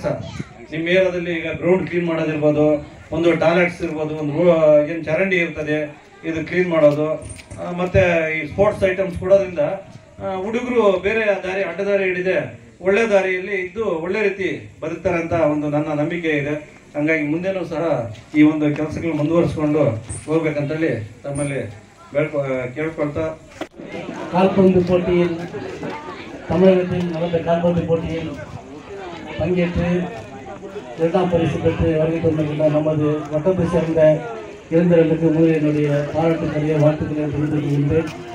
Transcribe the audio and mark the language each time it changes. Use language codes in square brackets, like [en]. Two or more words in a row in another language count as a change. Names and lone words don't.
[kn] ನಿಮ್ಮ ಏರಿಯಾದಲ್ಲಿ ಈಗ [en] ground clean [kn] ಮಾಡೋದಿರ್ಬೋದು, ಒಂದು ಟಾಯ್ಲೆಟ್ಸ್ ಇರ್ಬೋದು, ಒಂದು ಏನು ಚರಂಡಿ ಇರ್ತದೆ ಇದು ಕ್ಲೀನ್ ಮಾಡೋದು, ಮತ್ತೆ ಈ [en] sports items [kn] ಕೊಡೋದ್ರಿಂದ ಹುಡುಗರು ಬೇರೆ ದಾರಿ ಅಡ್ಡದಾರಿ ಹಿಡಿದೆ ಒಳ್ಳೆ ದಾರಿಯಲ್ಲಿ ಇದ್ದು ಒಳ್ಳೆ ರೀತಿ ಬದುಕ್ತಾರೆ ಅಂತ ಒಂದು ನನ್ನ ನಂಬಿಕೆ ಇದೆ. ಹಂಗಾಗಿ ಮುಂದೆನೂ ಸಹ ಈ ಒಂದು ಕೆಲಸಗಳು ಮುಂದುವರಿಸ್ಕೊಂಡು ಹೋಗ್ಬೇಕಂತೇಳಿ ತಮ್ಮಲ್ಲಿ ಕೇಳ್ಕೊಳ್ತಾ, [ta] கால்பந்து போட்டியில் தமிழகத்தில் நடந்த கால்பந்து போட்டியில் பங்கேற்று 2ஆம் பரிசு பெற்று வருகை தந்திருக்கின்ற நமது வட்டத்தை சேர்ந்த இளைஞர்களுக்கு முதலில் என்னுடைய பாராட்டுக்களைய வாழ்த்துக்களை தெரிவித்துக் கொள்கின்றேன்.